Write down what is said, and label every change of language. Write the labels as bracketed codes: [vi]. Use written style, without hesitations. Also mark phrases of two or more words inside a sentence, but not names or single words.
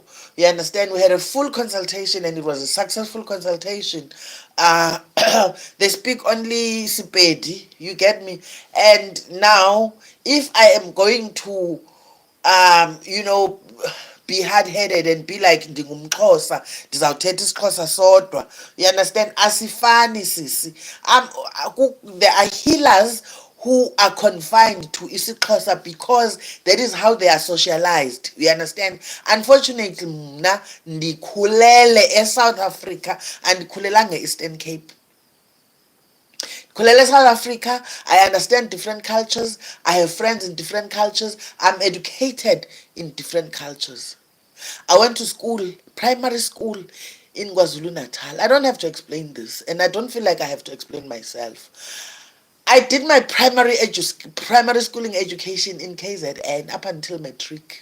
[en] You understand? We had a full consultation and it was a successful consultation. Uh, they speak only Sepedi, you get me? And now, if I am going to, you know, be hard-headed and be like [xh] ndingumXhosa, ndizawuthetha isiXhosa sodwa, [en] you understand, [xh] asifani sisi. [en] There are healers who are confined to isiXhosa because that is how they are socialized, you understand. [xh] Unfortunately mna ndikhulele eSouth Africa andikhulelanga e-Eastern Cape. Kulele South Africa, [en] I understand different cultures. I have friends in different cultures. I'm educated in different cultures. I went to school, primary school in KwaZulu-Natal. I don't have to explain this, and I don't feel like I have to explain myself. I did my primary schooling education in KZN up until matric.